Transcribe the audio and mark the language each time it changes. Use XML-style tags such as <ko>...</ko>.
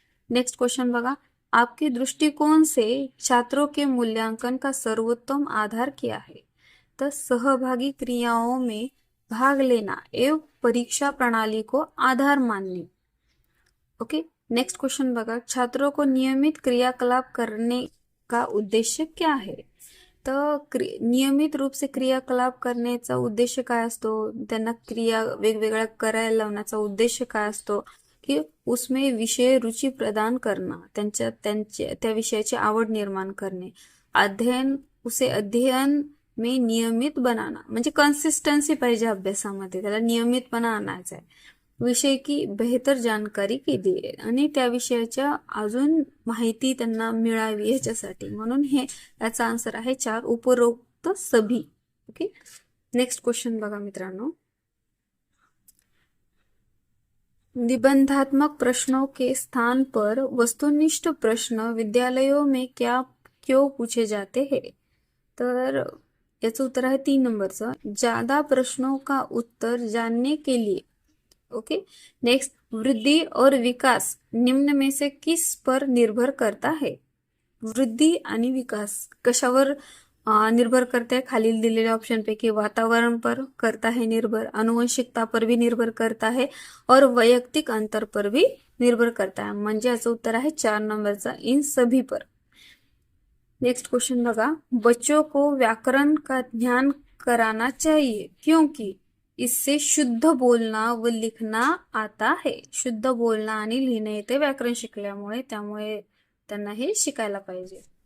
<mr>Next question बघा,</mr> <hi>आपके दृष्टिकोण से छात्रों के मूल्यांकन का सर्वोत्तम आधार क्या है. तो सहभागी क्रियाओं में भाग लेना एवं परीक्षा प्रणाली को आधार मानने. ओके, नेक्स्ट क्वेश्चन बघा, छात्रों को नियमित क्रियाकलाप करने का उद्देश्य क्या है.</hi> <mr>तर नियमित रूप से क्रियाकलाप करण्याचा उद्देश काय असतो, त्यांना क्रिया वेगवेगळ्या करायला लावण्याचा उद्देश काय असतो की</mr> <hi>उसमें विषय रुचि प्रदान करना,</hi> <mr>त्या विषयाची आवड निर्माण करणे,</mr> <hi>अध्ययन में नियमित बनाना,</hi> <mr>म्हणजे कन्सिस्टन्सी पाहिजे अभ्यासामध्ये, त्याला नियमितपणा आणायचा आहे, विषय की बेहतर जानकारी केली आहे आणि त्या विषयाच्या अजून माहिती त्यांना मिळावी ह्याच्यासाठी, म्हणून हे याचा आन्सर आहे 4,</mr> <hi>उपरोक्त सभी.</hi> <mr>ओके, नेक्स्ट क्वेश्चन बघा मित्रांनो,</mr> <hi>निबंधात्मक प्रश्नों के स्थान पर वस्तुनिष्ठ प्रश्न विद्यालयों में क्यों पूछे जाते हैं.</hi> <mr>तर याचं उत्तर आहे 3 नंबरचं,</mr> <hi>ज्यादा प्रश्नों का उत्तर जानने के लिए. ओके, नेक्स्ट, वृद्धि और विकास निम्न में से किस पर निर्भर करता है. वृद्धि आणि विकास कशावर निर्भर करता है,</hi> <mr>खालील दिलेल्या ऑप्शन पैकी</mr> <hi>वातावरण पर करता है निर्भर, अनुवंशिकता पर भी निर्भर करता है और वैयक्तिक अंतर पर भी निर्भर करता है.</hi> <mr>म्हणजे याचं उत्तर आहे 4 नंबरचा,</mr> <hi>इन सभी पर.</hi> <mr>नेक्स्ट क्वेश्चन बघा,</mr> <hi>बच्चों को व्याकरण का ध्यान कराना चाहिए क्योंकि इससे शुद्ध बोलना व लिखना आता है. शुद्ध बोलना</hi> <mr>आणि लिहिणे येते व्याकरण शिकल्यामुळे, त्यामुळे त्यांना हे शिकायला पाहिजे.</mr>